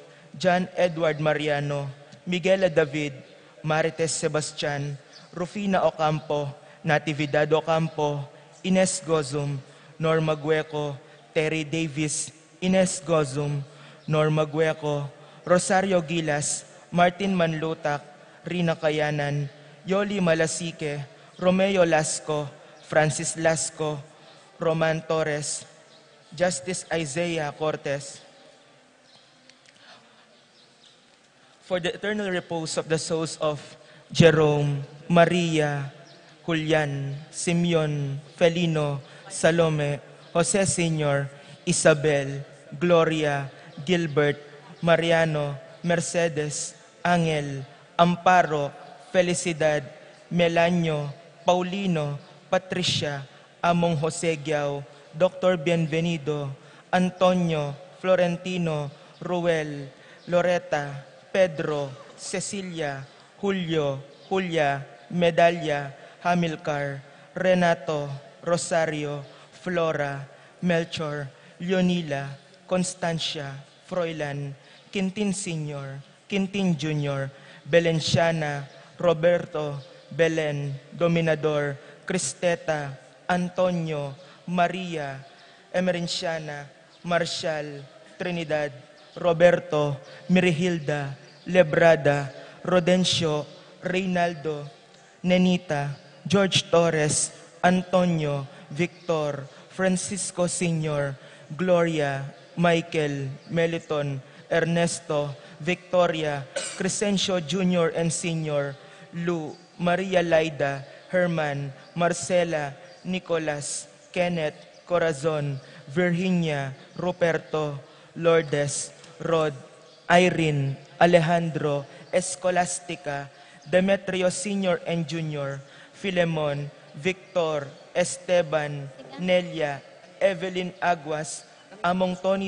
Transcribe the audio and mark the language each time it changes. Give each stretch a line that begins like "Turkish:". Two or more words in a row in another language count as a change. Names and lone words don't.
English: John Edward Mariano, Miguel David, Marites Sebastian, Rufina Ocampo, Natividad Ocampo, Ines Gozum, Norma Gueco, Terry Davis, Ines Gozum, Norma Gueco, Rosario Gilas, Martin Manlutak, Rina Kayanan, Yoli Malasique, Romeo Lasco, Francis Lasco, Roman Torres, Justice Isaiah Cortez, for the eternal repose of the souls of Jerome, Maria, Julian, Simeon, Felino, Salome, Jose Sr., Isabel, Gloria, Gilbert, Mariano, Mercedes, Angel, Amparo, Felicidad, Melanio, Paulino, Patricia, Among Jose Giao, Dr. Bienvenido, Antonio, Florentino, Ruel, Loretta, Pedro, Cecilia, Julio, Julia, Medalla, Hamilcar, Renato, Rosario, Flora, Melchor, Leonila, Constancia, Froilan, Quintin Sr., Quintin Jr., Belenciana, Roberto, Belen, Dominador, Cristeta, Antonio, Maria, Emerenciana, Marshall, Trinidad, Roberto, Mirihilda, Lebrada, Rodencio, Reynaldo, Nenita, George Torres, Antonio, Victor, Francisco Sr., Gloria, Michael, Meliton, Ernesto, Victoria, Crescencio Jr. and Sr., Lou, Maria Laida, Herman, Marcela, Nicolas, Kenneth, Corazon, Virginia, Ruperto, Lourdes, Rod, Irene, Alejandro, Escolastica, Demetrio Sr. and Jr., Filemon, Victor, Esteban, Nelia, Evelyn Aguas, Among Tony